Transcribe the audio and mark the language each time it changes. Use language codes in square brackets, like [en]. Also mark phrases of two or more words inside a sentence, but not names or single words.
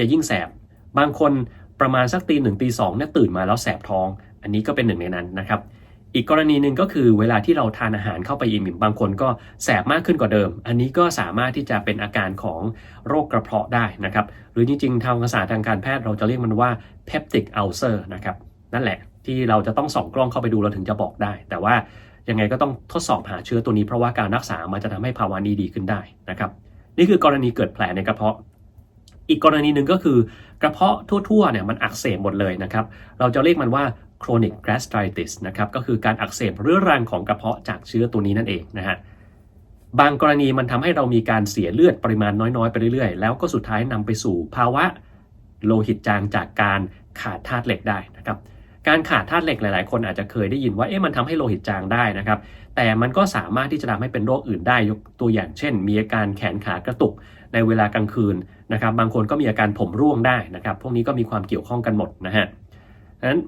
[th] ยิ่งแสบบางคนประมาณสักตี 1 ตี 2เนี่ยตื่นมาแล้วแสบท้องอันนี้ก็เป็นหนึ่งในนั้นนะครับอีกกรณีหนึ่งก็คือเวลาที่เราทานอาหารเข้าไปอิ่มๆบางคนก็แสบมากขึ้นกว่าเดิมอันนี้ก็สามารถที่จะเป็นอาการของโรคกระเพาะได้ นะครับหรือจริงๆทางภาษาทางการแพทย์เราจะเรียกมันว่า [en] peptic ulcer [th] นะครับนั่นแหละที่เราจะต้องส่องกล้องเข้าไปดูเราถึงจะบอกได้แต่ว่ายังไงก็ต้องทดสอบหาเชื้อตัวนี้เพราะว่าการรักษา มันจะทำให้ภาวะนี้ดีขึ้นได้นะครับนี่คือกรณีเกิดแผลในกระเพาะอีกกรณีหนึ่งก็คือกระเพาะทั่วๆเนี่ยมันอักเสบหมดเลยนะครับเรา จะเรียกมันว่า [en] chronic gastritis [th] นะครับก็คือการอักเสบเรื้อรังของกระเพาะจากเชื้อตัวนี้นั่นเองนะฮะบางกรณีมันทำให้เรา มีการเสียเลือดปริมาณน้อยๆไปเรื่อยๆแล้วก็สุดท้ายนำไปสู่ภาวะโลหิตจางจากการขาดธาตุเหล็กได้นะครับการขาดธาตุเหล็กหลายๆคนอาจจะเคยได้ยินว่ามันทำให้โลหิตจางได้นะครับแต่มันก็สามารถที่จะทำให้เป็นโรคอื่นได้ยกตัวอย่างเช่นมีอาการแขนขากระตุกในเวลากลางคืนนะครับบางคนก็มีอาการผมร่วงได้นะครับพวกนี้ก็มีความเกี่ยวข้องกันหมดนะฮะดังนั้น